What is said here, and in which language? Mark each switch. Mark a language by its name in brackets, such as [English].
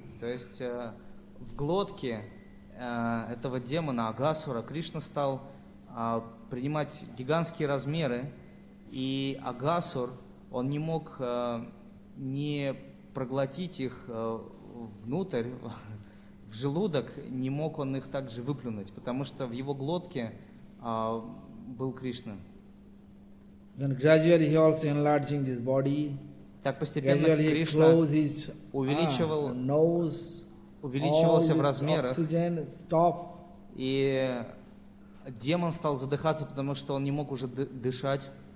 [Russian] То есть в глотке этого демона Агасура Кришна стал принимать гигантские размеры, и Агасур, он не мог не проглотить их внутрь, в желудок, не мог он их также выплюнуть, потому что в его глотке был Кришна. [English] Then gradually he also enlarging his body. [Russian] Так постепенно Кришна увеличивал, увеличивался в размерах. [English] Oxygen, stop. [Russian] И демон стал задыхаться, потому что он не мог уже дышать.